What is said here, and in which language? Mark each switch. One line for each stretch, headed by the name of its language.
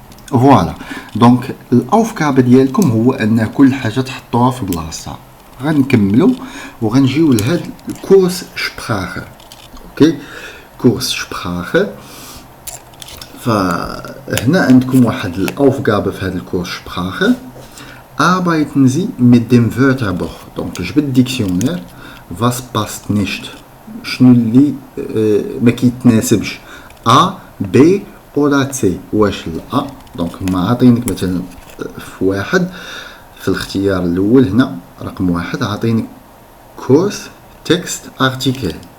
Arabic: فوالا، دونك الاوفكاب ديالكم هو ان كل حاجه تحطوها في بلاصتها. غنكملو وغنجيو لهاد الكورس شبراخه. اوكي كورس شبراخه. فهنا عندكم واحد الاوفغابه في هاد الكورس شبراخه.
German: arbeiten Sie mit dem Wörterbuch.
Arabic: دونك جبت ديكسيونير.
German: was passt nicht
Arabic: شنو اللي ما كيتناسبش ا بي ولا سي. واش الأ دونك هما عاطينك مثلا في واحد في الاختيار الاول هنا رقم واحد عاطينك كورس تكست ارتيكل.